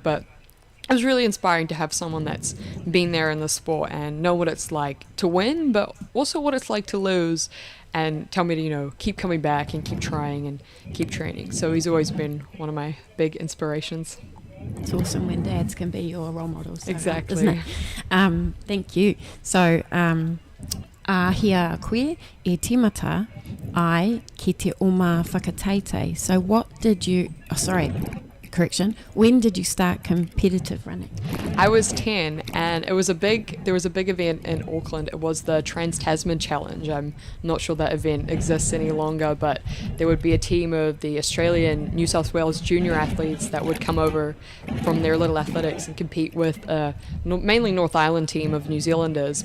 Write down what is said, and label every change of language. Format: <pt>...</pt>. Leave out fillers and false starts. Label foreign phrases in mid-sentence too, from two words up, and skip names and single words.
<en>But it was really inspiring to have someone that's been there in the sport and know what it's like to win, but also what it's like to lose, and tell me to, keep coming back and keep trying and keep training. So he's always been one of my big inspirations. It's awesome when dads can be your role models. So Exactly. Isn't it? Thank you. So,</en> <mi>ahia koe e tīmata ai ki te oma whakateitei.</mi> <en>So what did you... Oh, sorry. correction. When did you start competitive running? I was 10, and there was a big event in Auckland. It was the Trans-Tasman Challenge. I'm not sure that event exists any longer, but there would be a team of the Australian New South Wales junior athletes that would come over from their little athletics and compete with a mainly North Island team of New Zealanders.</en>